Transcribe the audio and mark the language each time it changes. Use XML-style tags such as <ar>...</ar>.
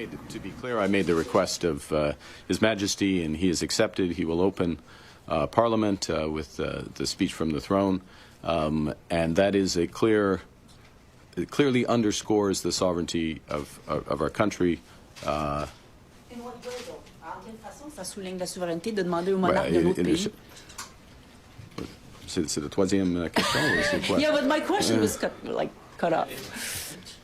<en>To be clear, I made the request of His Majesty, and he has accepted. He will open Parliament with the speech from the throne, and that is it clearly underscores the sovereignty of our country. In what way, though?</en> <fr>En quelle façon ça souligne la souveraineté de demander au monarque de notre pays? C'est la troisième question, ou c'est quoi?</fr> <en>Yeah, but my question was cut off.</en>